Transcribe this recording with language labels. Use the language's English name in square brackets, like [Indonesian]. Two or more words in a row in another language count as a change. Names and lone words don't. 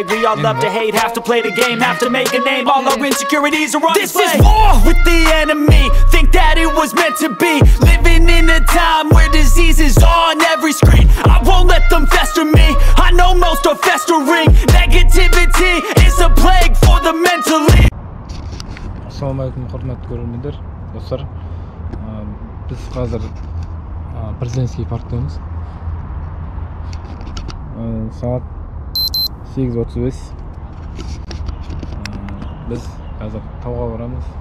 [English] We all love to hate, have to play the game, have to make a name. All our insecurities are on display. This is war with the enemy, think that it was meant to be. Living in a time where disease is on every screen. I won't let them fester me, I know most are festering. Negativity is a plague for the mentally. [Uzbek] Assalamualaikum hurmatli ko'ruvchilar, do'stlar. Biz hozir Prezidentskiy parkdamiz. Soat 8:35. Biz hozir tog'ga boramiz.